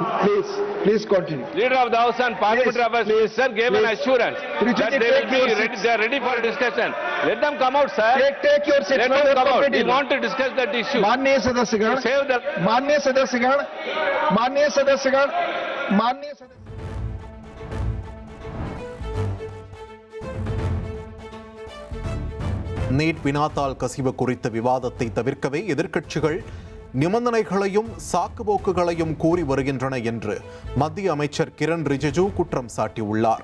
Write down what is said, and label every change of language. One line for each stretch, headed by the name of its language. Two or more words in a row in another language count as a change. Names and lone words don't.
English: Please continue. Leader of the House and Parliamentary Affairs sir gave an assurance that they are ready for discussion. Let them come out, sir. Take your seat. Let them come out. We want to discuss that issue.
Hindi: माननीय सदस्यगण.
English: Save the.
Hindi: माननीय सदस्यगण। माननीय सदस्यगण। माननीय सदस्यगण.
Tamil: நீட் வினாத்தாள் கசிவு குறித்த விவாதத்தை தவிர்க்கவே எதிர்க்கட்சிகள் நிபந்தனைகளையும் சாக்குப்போக்குகளையும் கூறி வருகின்றன என்று மத்திய அமைச்சர் கிரண் ரிஜிஜு குற்றம் சாட்டியுள்ளார்.